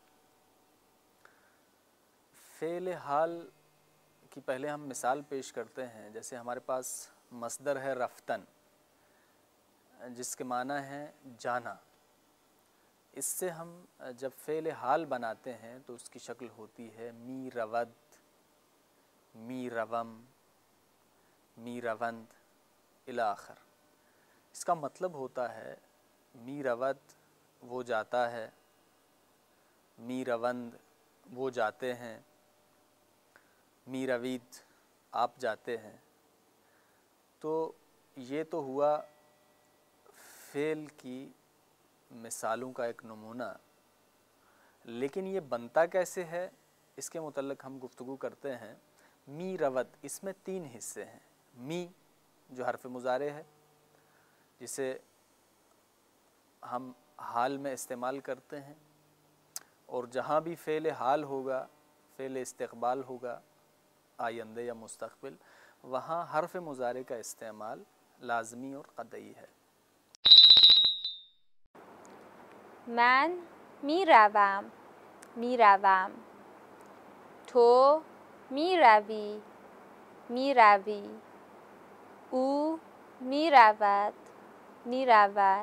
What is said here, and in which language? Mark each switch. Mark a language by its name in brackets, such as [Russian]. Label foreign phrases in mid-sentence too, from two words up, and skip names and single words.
[Urdu] فعل حال کی پہلے ہم مثال پیش کرتے ہیں۔ جیسے ہمارے پاس مصدر ہے رفتن، جس کے معنی ہے جانا۔ اس سے ہم جب فعل حال بناتے ہیں تو اس کی شکل ہوتی ہے [Persian] می رود، می روم، می روند [Arabic] الی آخر۔ [Urdu] اس کا مطلب ہوتا ہے [Persian] می رود [Urdu] وہ جاتا ہے، [Persian] می روند [Urdu] وہ جاتے ہیں، [Persian] می روید [Urdu] آپ جاتے ہیں۔ تو یہ تو ہوا فعل کی مثالوں کا ایک نمونہ، لیکن یہ بنتا کیسے ہے اس کے متعلق ہم گفتگو کرتے ہیں۔ [Persian] می رود، [Urdu] اس میں 3 حصے ہیں۔ می جو حرف مضارع ہے، جسے ہم حال میں استعمال کرتے ہیں، اور جہاں بھی فعل حال ہوگا، فعل استقبال ہوگا آئندہ یا مستقبل، وہاں حرف مضارع کا استعمال لازمی اور قطعی ہے۔ [Persian] من میروم، میروم. تو میروی، میروی. او میرود، میرود.